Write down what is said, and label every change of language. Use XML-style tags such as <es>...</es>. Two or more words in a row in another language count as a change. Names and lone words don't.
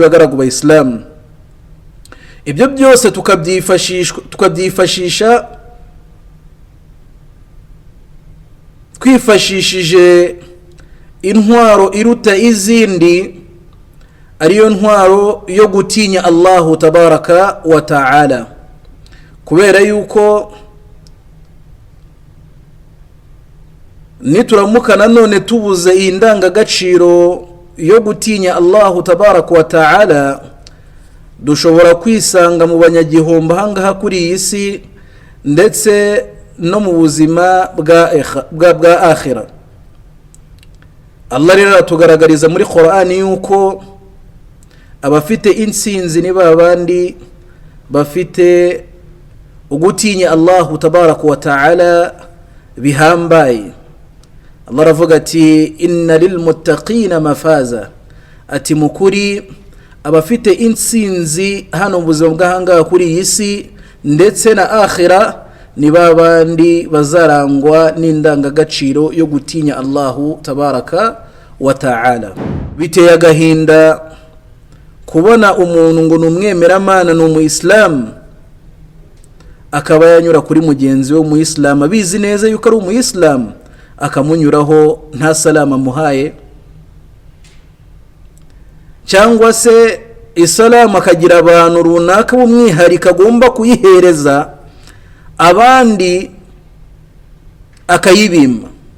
<rw>Bagaragu ba Islam, ibyo byose tukabyifashisha twifashishije intwaro iruta izindi, ariyo ntwaro yo gutinya</rw> <ar>الله تبارك وتعالى,</ar> <rw>kubera yuko nituramuka nanone tubuze iyi ndangagaciro yo gutinya</rw> <ar>الله تبارك وتعالى,</ar> <rw>dushobora kwisanga mu banyagihombo hangaha kuri iyi si ndetse no mu buzima bwa akhira. Allah rero atugaragariza muri Qur'an yuko abafite insinzi ni babandi bafite ugutinya</rw> <ar>الله تبارك وتعالى</ar> <rw>bihambaye. Allah aravuga ati</rw> <ar>إن للمتقين مفازا,</ar> <rw>ati mukuri abafite insinzi hano mu buzima bw'ahangaha kuri iyi si ndetse na akhira ni babandi bazarangwa n'indangagaciro yo gutinya</rw> <ar>الله تبارك وتعالى.</ar> <rw>Biteye agahinda kubona umuntu ngo numwemeramana n'umuyisilamu akaba yanyura kuri mugenzi we umuyisilamu abizi neza yuko ari umuyisilamu, akamunyuraho nta salama muhaye, cyangwa se isalamu akagira abantu runaka b'umwihariko agomba kuyihereza abandi akayibima.</rw>